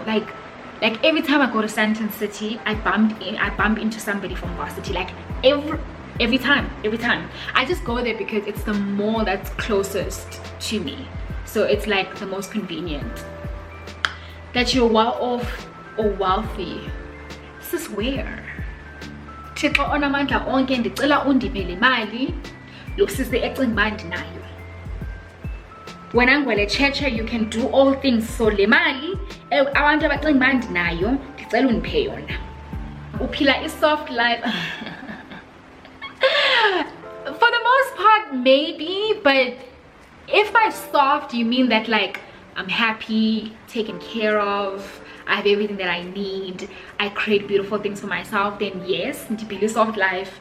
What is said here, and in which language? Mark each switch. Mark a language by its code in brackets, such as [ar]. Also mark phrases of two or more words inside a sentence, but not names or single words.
[en] Like every time I go to Sandton City, I bump into somebody from varsity. Like every time. I just go there because it's the mall that's closest to me, so it's like the most convenient. That you're well off or wealthy. This is where [xh] Thixo onamandla onke ndicela undipele imali lo sisi ecinga uba ndinayo. Wena ngwele cheche, [en] you can do all things. [xh] So le mali abantu abacinga uba ndinayo ndicela undiphe yona. Uphila i- [en] soft life. For the most part, maybe, but if by soft you mean that like I'm happy, taken care of, I have everything that I need, I create beautiful things for myself, then yes, ndipila soft life.